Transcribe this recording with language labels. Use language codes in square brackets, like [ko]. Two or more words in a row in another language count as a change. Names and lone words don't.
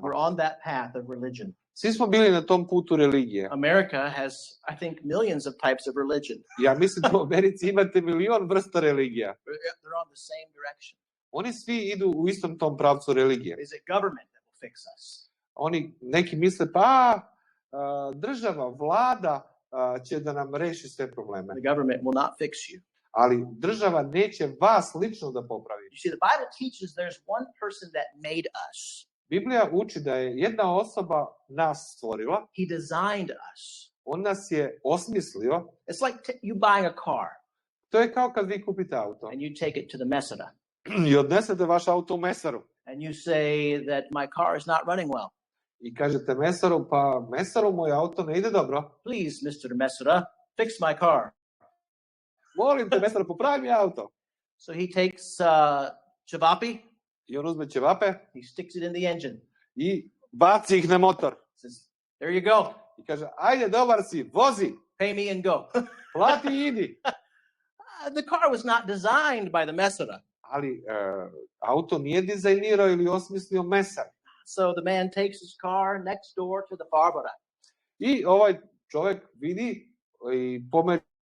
[en] We're on that path of religion. [sr] Svi smo bili na tom putu religije. [en] America has, I think, millions of types of religion. [sr] Ja mislim da u Americi imate milion vrsta religija. [en] They're on the same direction. [sr] Oni svi idu u istom tom pravcu religije. [en] Is it government that will fix us? [sr] Neki misle, država, vlada će da nam reši sve probleme. [en] The government will not fix you. [sr] Ali država neće vas lično da popravi. [en] You see, the Bible teaches there's one person that made us. [sr] Biblija uči da je jedna osoba nas stvorila. [en] He designed us. [sr] On nas je osmislio. [en] It's like you buying a car. [sr] To je kao kad vi kupite auto. [en] And you take it to the mesara. [sr] I odnesete vaš auto u mesaru. [en] And you say that my car is not running well. [sr] I kažete mesaru, mesaru, moj auto ne ide dobro. [en] Please, Mr. Mesara, fix my car. [sr] Molim te, mesaru, popravi mi auto. [en] So he takes cevapi. [sr] I on uzme ćevape. [en] He sticks it in the engine. [sr] I baci ih na motor. [en] Says, there you go. [sr] I kaže, ajde, dobar si, vozi. [en] Pay me and go. [sr] Plati i idi. [en] The car was not designed by the mesara. [sr] Ali auto nije dizajnirao ili osmislio mesar. [en] So the man takes his car next door to the farbara. [sr] I ovaj čovjek vidi i pomeri